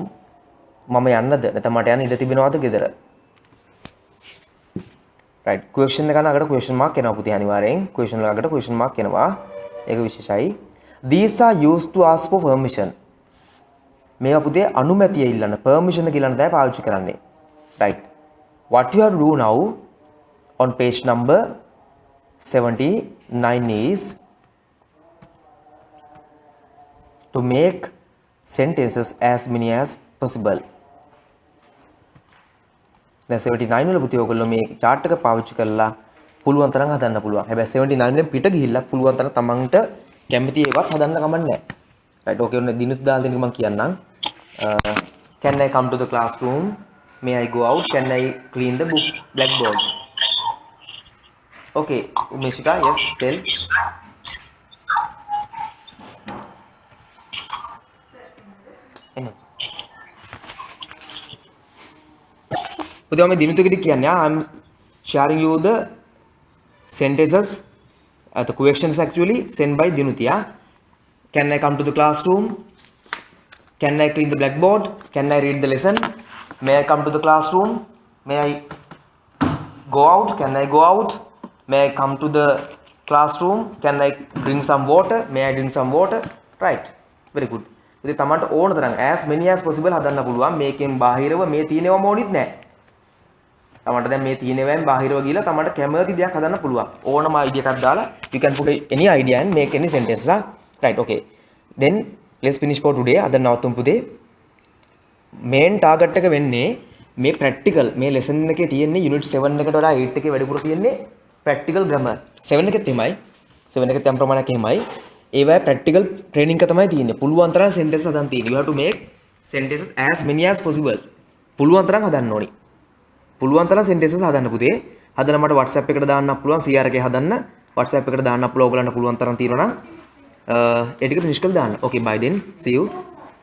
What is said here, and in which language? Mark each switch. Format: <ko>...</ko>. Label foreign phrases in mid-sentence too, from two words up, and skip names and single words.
<si>මම යන්නද? නැත්නම් මට යන්න ඉඩ තිබෙනවද ගෙදර? Right. Question එක ගන්න අකට</si> <en>question mark</en> <si>එනවා පුතේ අනිවාර්යෙන්. Question එකකට</si> <en>question mark</en> <si>එනවා. ඒක විශේෂයි.</si> <en>These are used to ask for permission.</en> <si>මේවා පුතේ අනුමැතිය ඉල්ලන්න permission එක ඉල්ලන්න තමයි පාවිච්චි කරන්නේ.</si> <en>Right. What you have to do now on page number 79 is to make sentences as many as possible.</en> <si>දැන් 79 වල පුතේ ඔයගොල්ලෝ මේ chart එක පාවිච්චි කරලා පුළුවන් තරම් හදන්න පුළුවන්. හැබැයි 79 වලින් පිට ගිහිල්ලා පුළුවන් තරම් තමන්ට කැමති ඒවත් හදන්න කමක් නැහැ.</si> <en>right okay</en> <si>ඔන්න දිනුත් දාලා දෙන්න මම කියන්නම්.</si> <en>Can I come to the classroom? May I go out? Can I clean the book blackboard? Okay, Umeshika, yes, tell.</en> <si>පුතේ මම දිනුතෙකට කියන්නේ</si> <en>I'm sharing you the sentences the questions actually sent by Dinutia. Can I come to the classroom? Can I clean the blackboard? Can I read the lesson? May I come to the classroom? May I go out? Can I go out? May I come to the classroom? Can I drink some water? May I drink some water? Right. Very good.</en> <si>ඉතින් තමන්ට ඕන තරම්</si> <en>as many as possible</en> <si>හදන්න පුළුවන්. මේකෙන් බාහිරව මේ තියෙනවම ඕනිත් නැහැ. තමන්ට දැන් මේ තියෙනවෙන් බාහිරව ගිහලා තමන්ට කැමති දෙයක් හදන්න පුළුවන්. ඕනම idea එකක් දාලා</si> <en>you can put any idea and make any sentences. Right. Okay. Then let's finish for today.</en> <si>අද නවතුම් පුතේ.</si> <en>main target</en> <si>එක වෙන්නේ මේ practical මේ lesson එකේ තියෙන්නේ unit 7 එකට වඩා 8 එකේ වැඩිපුර තියෙන්නේ</si> <en>practical grammar.</en> <si>7 එකෙත් එමයයි. 7 එකෙත් යම් ප්‍රමාණයක් එමයයි. ඒවයි</si> <en>practical training</en> <si>එක තමයි තියෙන්නේ. පුළුවන් තරම් sentences හදන්න තියෙන්නේ.</si> <en>You have to make sentences as many as possible.</en> <si>පුළුවන් තරම් හදන්න ඕනි. පුළුවන් තරම් sentences හදන්න පුතේ. හදලා මට WhatsApp එකට දාන්න පුළුවන් CR එකේ හදන්න. WhatsApp එකට දාන්න පුළුවන් ඔයගලන්ට පුළුවන් තරම් තියෙනවා නම් ඒ ටික finish කරලා දාන්න.</si> <en>Okay, bye then. See you.</en>